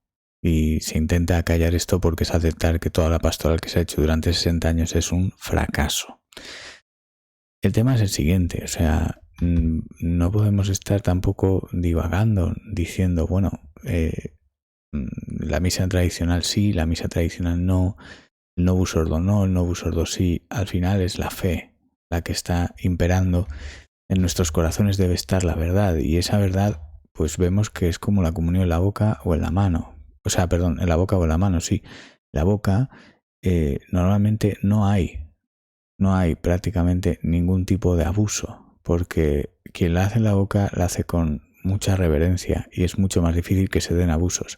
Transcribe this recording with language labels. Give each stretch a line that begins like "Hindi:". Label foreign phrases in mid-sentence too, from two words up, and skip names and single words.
Spanish: Y se intenta acallar esto porque es aceptar que toda la pastoral que se ha hecho durante 60 años es un fracaso. El tema es el siguiente, o sea, no podemos estar tampoco divagando diciendo, bueno, la misa tradicional sí, la misa tradicional no, el
Latin: novus ordo
Spanish: no, el
Latin: novus ordo
Spanish: sí. Al final es la fe la que está imperando. En nuestros corazones debe estar la verdad, y esa verdad pues vemos que es como la comunión en la boca o en la mano. O sea, perdón, en la boca o en la mano, sí. La boca normalmente no hay prácticamente ningún tipo de abuso, porque quien la hace en la boca la hace con mucha reverencia y es mucho más difícil que se den abusos.